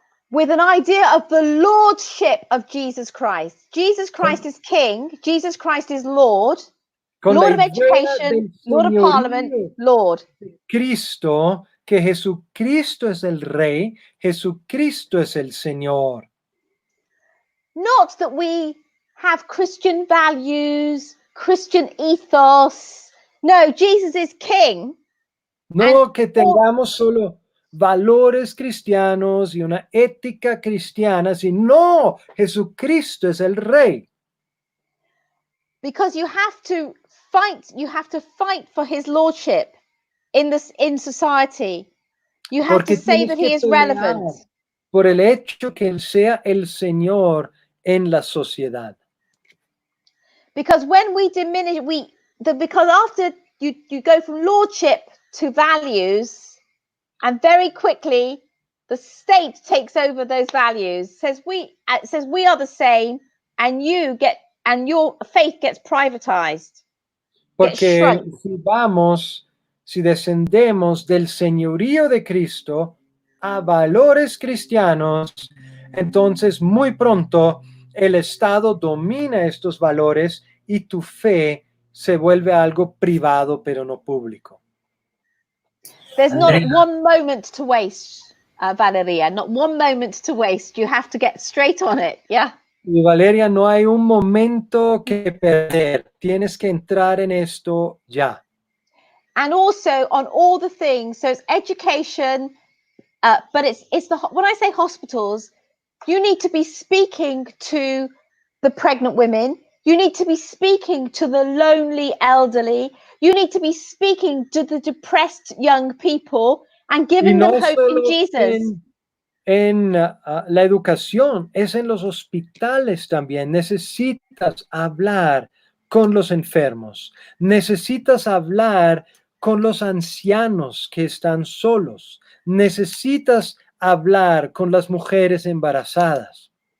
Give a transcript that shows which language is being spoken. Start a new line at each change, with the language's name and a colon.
English: With an idea of the lordship of Jesus Christ. Jesus Christ is King. Jesus Christ is Lord. Lord of education, Lord of Parliament, Lord.
Spanish: Cristo, que Jesucristo es el Rey, Jesucristo es el Señor.
English: Not that we have Christian values, Christian ethos. No, Jesus is King.
Spanish: No que tengamos solo valores cristianos y una ética cristiana, sino Jesucristo es el Rey.
English: Because you have to fight for his lordship in society. You have to say that he is relevant.
Spanish: Por el hecho que él sea el Señor en la sociedad.
English: Because when we diminish, because after you go from lordship to values, and very quickly the state takes over those values, says we are the same, and your faith gets privatized, gets
Spanish: Porque
English: shrunk.
Spanish: si descendemos del señorío de Cristo a valores cristianos, entonces muy pronto el Estado domina estos valores y tu fe se vuelve algo privado pero no público.
English: There's Andrea. not one moment to waste, Valeria, not one moment to waste. You have to get straight on it, yeah?
Spanish: Y Valeria, no hay un momento que perder. Tienes que entrar en esto ya.
English: And also on all the things, so it's education, but it's when I say hospitals, you need to be speaking to the pregnant women, you need to be speaking to the lonely elderly, you need to be speaking to the depressed young people and giving them hope in Jesus.
Spanish: En la educación, es en los hospitales también. Necesitas hablar con los enfermos, necesitas hablar con los ancianos que están solos, necesitas hablar con las mujeres embarazadas.